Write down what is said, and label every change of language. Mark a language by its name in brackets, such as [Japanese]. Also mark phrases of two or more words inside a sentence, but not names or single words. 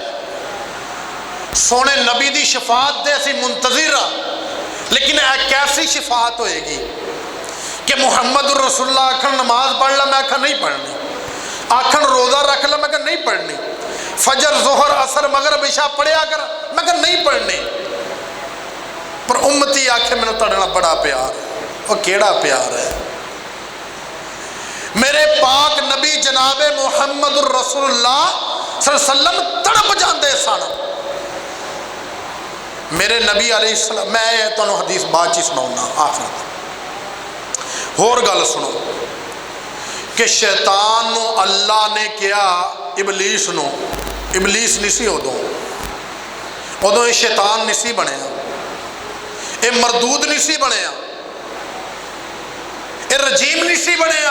[Punjabi] ਸੋਨੇ ਨਬੀ ਦੀ ਸ਼ਫ਼ਾਅਤ ਦੇ ਅਸੀਂ ਮੁੰਤਜ਼ਿਰ ਹਾਂ, ਲੇਕਿਨ ਇੱਕ ਕੈਸੀ ਸ਼ਫ਼ਾਅਤ ਹੋਏਗੀ ਕਿ ਮੁਹੰਮਦ ਰਸੂਲੁੱਲਾਹ ਆਖਣ ਨਮਾਜ਼ ਪੜ੍ਹ ਲਾ, ਮੈਂ ਆਖਾ ਨਹੀਂ ਪੜ੍ਹਨੀ, ਆਖਣ ਰੋਜ਼ਾ ਰੱਖ ਲਾ, ਮੈਂ ਕਹਾ ਨਹੀਂ ਪੜ੍ਹਨੀ, ਫ਼ਜਰ ਜ਼ੋਹਰ ਅਸਰ ਮਗ਼ਰਬ ਇਸ਼ਾ ਪੜ੍ਹਿਆ ਕਰ, ਮੈਂ ਕਹਾ ਨਹੀਂ ਪੜ੍ਹਨੀ। ਪਰ ਉੱਮਤੀ ਆਖੇ ਮੈਨੇ ਤੁਹਾਡੇ ਨਾਲ ਬੜਾ ਪਿਆਰ ਹੈ। ਵੋ ਕੇੜਾ ਪਿਆਰ ਹੈ? ਮੇਰੇ ਪਾਕ ਨਬੀ ਜਨਾਬੇ ਮੁਹੰਮਦ ਰਸੂਲੁੱਲਾਹ [Arabic] صلى الله عليه وسلم [Punjabi] ਤੜਪ ਜਾਤੇ ਸਨ। ਮੇਰੇ ਨਬੀ ਅਲੈਹਿੱਸਲਾਮ, ਮੈਂ ਤੁਹਾਨੂੰ ਹਦੀਸ ਬਾਅਦ ਚ ਸੁਣਾਊਂਗਾ ਆਖ਼ਿਰ। ਹੋਰ ਗੱਲ ਸੁਣੋ ਕਿ ਸ਼ੈਤਾਨ ਨੂੰ ਅੱਲਾਹ ਨੇ ਕਿਹਾ ਇਬਲੀਸ ਨੂੰ, ਇਬਲੀਸ ਨਹੀਂ ਸੀ ਉਦੋਂ ਯੇ ਸ਼ੈਤਾਨ ਨਹੀਂ ਸੀ ਬਣਿਆ, ਯੇ ਮਰਦੂਦ ਨਹੀਂ ਸੀ ਬਣਿਆ, ਯੇ ਰਜੀਮ ਨਹੀਂ ਸੀ ਬਣਿਆ।